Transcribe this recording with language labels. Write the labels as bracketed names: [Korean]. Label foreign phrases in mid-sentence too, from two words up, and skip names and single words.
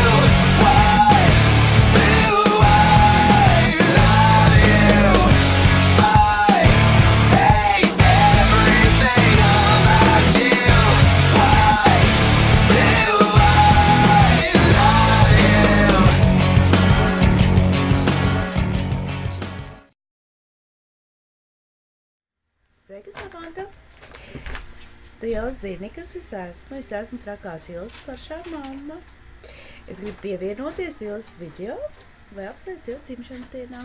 [English] Why do I love you? I hate everything about you. Why do I love you? [Latvian] Sveika, Samanta! Tu jau zini, kas es esmu. Es esmu trakās Ilzes foršā mamma. Es gribu pievienoties Ilzes video, lai apsveikt tev dzimšanas dienā.